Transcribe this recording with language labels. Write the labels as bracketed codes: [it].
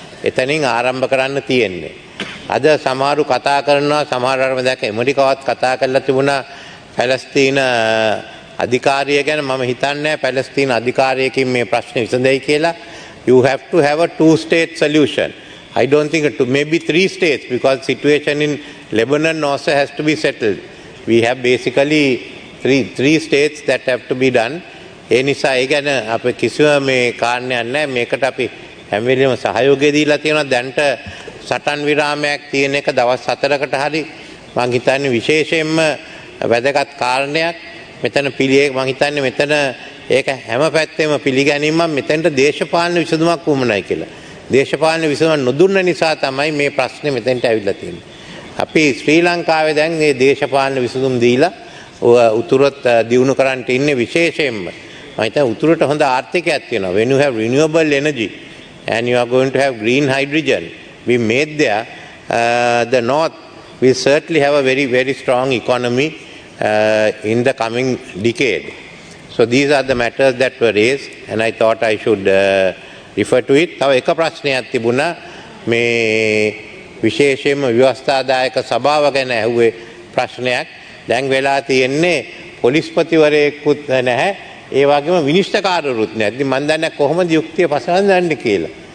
[si] එතනින් ආරම්භ කරන්න තියෙන්නේ. අද සමහරු කතා කරනවා සමහරවම දැක ඇමරිකාවත් කතා කරලා තිබුණා පැලස්තීන අධිකාරිය ගැන. මම හිතන්නේ පැලස්තීන අධිකාරියකින් මේ ප්‍රශ්නේ විසඳෙයි කියලා. [en] You have to have a two-state solution. I don't think maybe 3 states because situation in Lebanon also has to be settled. We have basically three states that have to be done. [si] ඒ නිසා ඒ ගැන අපේ කිසිම මේ කාරණයක් නැහැ. මේකට අපි හැම වෙලෙම සහයෝගය දීලා තියෙනවා. දැන්ට සටන් විරාමයක් තියෙන එක දවස් 4කට හරි මම හිතන්නේ විශේෂයෙන්ම වැදගත් කාරණයක්. මෙතන මම හිතන්නේ මෙතන ඒක හැම පැත්තෙම පිළිගැනීමක් මෙතෙන්ට දේශපාලන විසඳුමක් වුමනයි කියලා. දේශපාලන විසඳුමක් නොදුන්න නිසා තමයි මේ ප්‍රශ්නේ මෙතෙන්ට ඇවිල්ලා තියෙන්නේ. අපි ශ්‍රී ලංකාවේ දැන් මේ දේශපාලන විසඳුම් දීලා උතුරත් දියුණු කරන්න ඉන්නේ විශේෂයෙන්ම. මම හිතන්නේ උතුරට හොඳ ආර්ථිකයක් තියෙනවා. [en] When you have renewable energy and you are going to have green hydrogen we made there, the north will certainly have a very very strong economy in the coming decade. So these are the matters that were raised and I thought I should refer to it. [si] තව එක ප්‍රශ්නයක් තිබුණා මේ විශේෂයෙන්ම ව්‍යවස්ථාදායක සභාව ගැන ඇහුවේ ප්‍රශ්නයක්. දැන් වෙලා තියෙන්නේ පොලිස්පතිවරයෙකුත් නැහැ. ඒ වගේම විනිශ්චයකාරවරුත් නැහැ. ඉතින් මම දන්නේ කොහොමද යුක්තිය පසවන්නේ කියලා.